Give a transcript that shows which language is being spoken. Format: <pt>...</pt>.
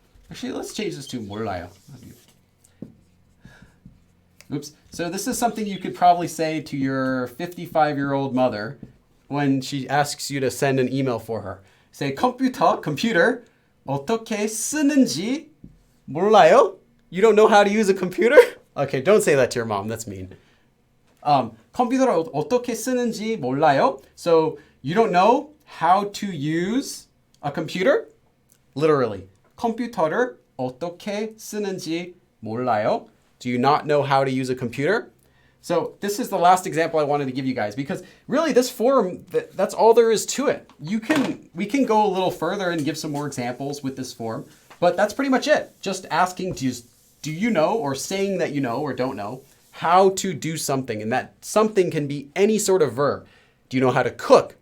<en>Actually, let's change this to 몰라요. Oops. So this is something you could probably say to your 55-year-old mother when she asks you to send an email for her.</en> <ko>Say, computer, 어떻게 쓰는지 몰라요?</ko> <en>You don't know how to use a computer? Okay, don't say that to your mom. That's mean.</en> <ko>컴퓨터를 어떻게 쓰는지 몰라요?</ko> <en>So you don't know how to use a computer? Literally.</en> <ko>컴퓨터를 어떻게 쓰는지 몰라요?</ko> <en>Do you not know how to use a computer? So this is the last example I wanted to give you guys because really this form, that's all there is to it. We can go a little further and give some more examples with this form, but that's pretty much it. Just asking, do you know, or saying that you know or don't know how to do something, and that something can be any sort of verb. Do you know how to cook?</en>